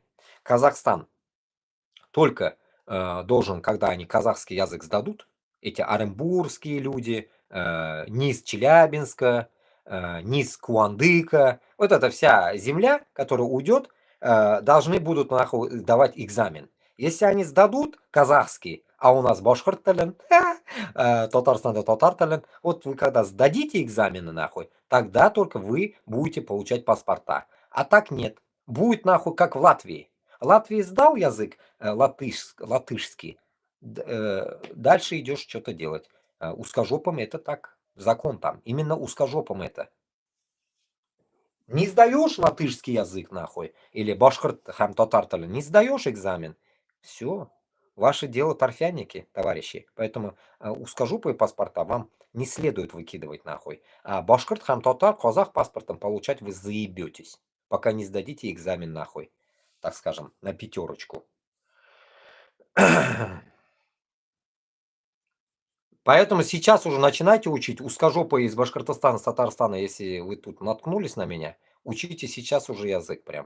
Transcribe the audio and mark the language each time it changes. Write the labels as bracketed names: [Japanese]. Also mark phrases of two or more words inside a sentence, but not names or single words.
[Russian] Казахстан только должен, когда они казахский язык сдадут, эти оренбургские люди, низ Челябинска, низ Куандыка, вот эта вся земля, которая уйдет, должны будут нахуй давать экзамен. Если они сдадут казахский, а у нас [Tatar] башкорт тілін, Татарстанда татар тілін, [Russian] вот вы когда сдадите экзамены нахуй, тогда только вы будете получать паспорта. А так нет. Будет нахуй как в Латвии. Латвии сдал язык латышский, дальше идешь что-то делать. Узкожопым это так, закон там. Именно узкожопым это. Не сдаешь латышский язык нахуй, или [Tatar] башкорт хам татар тілін, [Russian] не сдаешь экзамен, все. Ваше дело торфяники, товарищи. Поэтому узкожопые паспорта вам не следует выкидывать нахуй. А [Tatar] башкорт хам татар, [Russian] казах паспортом получать вы заебетесь, пока не сдадите экзамен нахуй. Так скажем, на 5. Поэтому сейчас уже начинайте учить узкожопые из Башкортостана, с Татарстана, если вы тут наткнулись на меня, учите сейчас уже язык прям.